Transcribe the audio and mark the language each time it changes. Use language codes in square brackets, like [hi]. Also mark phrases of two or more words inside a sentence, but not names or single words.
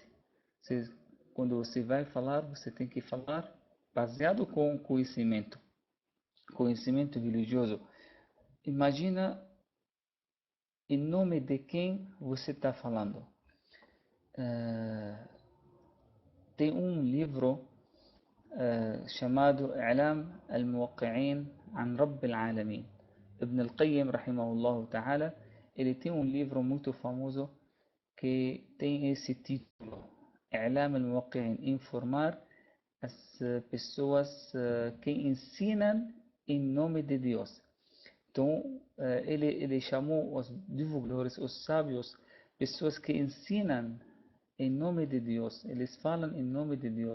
[pt] Quando você vai falar, você tem que falar baseado com conhecimento religioso. Imagina em nome de quem você está falando. Tem um livro chamado I'lam al-Muwaqqi'in an Rabb al-Alamin. [ar] ابن القيم، رحمه الله تعالى, [pt] ele tem um livro muito famoso que tem esse título, I'lam al-Muwaqqi'in, informar as pessoas que ensinam em nome de Deus. Então, ele chamou os divulgadores, os sábios, pessoas que ensinam em nome de Deus, eles falam em nome de Deus.